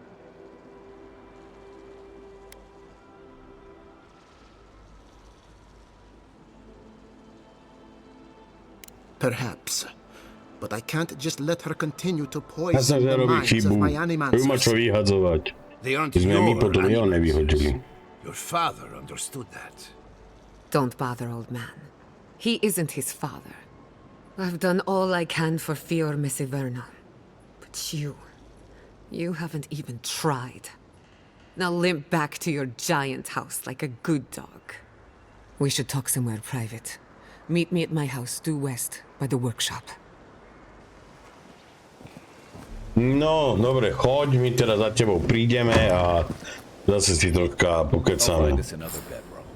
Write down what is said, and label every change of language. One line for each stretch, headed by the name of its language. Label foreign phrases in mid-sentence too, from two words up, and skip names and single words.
English: Perhaps, but I can't just let her continue to poison the minds of my animancers. They aren't
Slovak: Sme my
English: your
Slovak: potom jo nevyhodili.
English: Your father understood that. Don't bother, old man. He isn't his father. I've done all I can for Fior Mesiverno. But you haven't even tried. Now limp back to your giant house like a good dog. We should talk somewhere private. Meet me at my house due west by the workshop.
Slovak: No, dobre, choď, my teraz za tebou prídeme a zase si troška pokecáme.